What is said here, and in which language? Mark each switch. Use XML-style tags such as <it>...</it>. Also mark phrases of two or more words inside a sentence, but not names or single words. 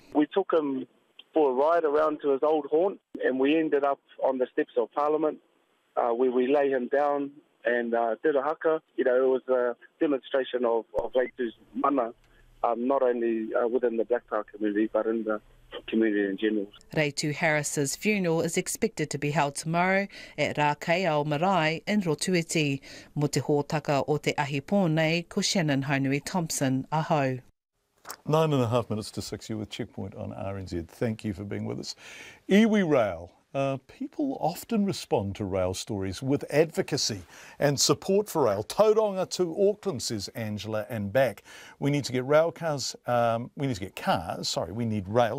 <en>We took him for a ride around to his old haunt and we ended up on the steps of Parliament where we lay him down and did a haka. It was a demonstration of Reitu's mana, not only within the Black Power community, but in the community in general. Reitu Harris's funeral is expected to be held tomorrow at Rākei ao Marae in Rotuiti.</en> <mi>Mo te hōtaka o te ahi pōnei, ko Shannon Haunui Thompson, ahau.</mi> <en>9.5 minutes to 6, you're with Checkpoint on RNZ. Thank you for being with us. Iwi Rail. People often respond to rail stories with advocacy and support for rail. Tauranga to Auckland, says Angela, and back. We need to get rail cars, we need rail.</en>